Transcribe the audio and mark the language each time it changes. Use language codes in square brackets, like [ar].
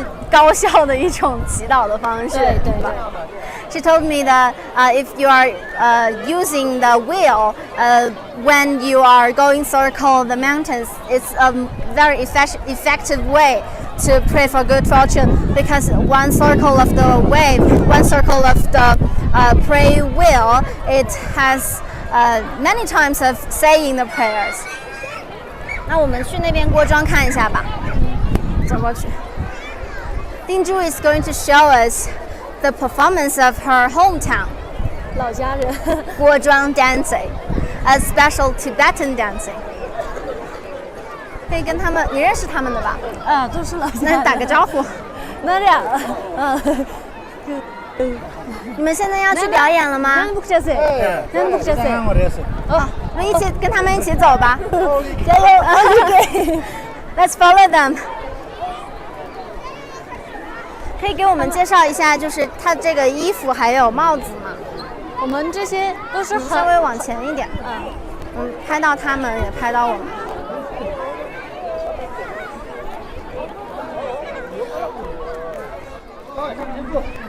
[zh] 高效的一种祈祷的方式，对吧 [en] She told me that if you are using the wheel when you are going circle the mountains, it's a very effective way to pray for good fortune because one circle of the wave, one circle of the pray wheel, it has many times of saying the prayers. [zh] 那我们去那边郭庄看一下吧，走过去。 [en] Dingzhu is going to show us the performance of her hometown, [zh] 老家人 [en] Guozhuang dancing, a special Tibetan dancing. [zh] 可以跟他们，你认识他们的吧？啊，都是老家那人。打个招呼。那俩，你们现在要去表演了吗？不这岁，不这岁。哦，我们一起跟他们一起走吧。加油 [en] ！OK, let's follow them. [zh] 可以给我们介绍一下，就是他这个衣服还有帽子吗？我们这些都是稍微往前一点。拍到他们，也拍到我们。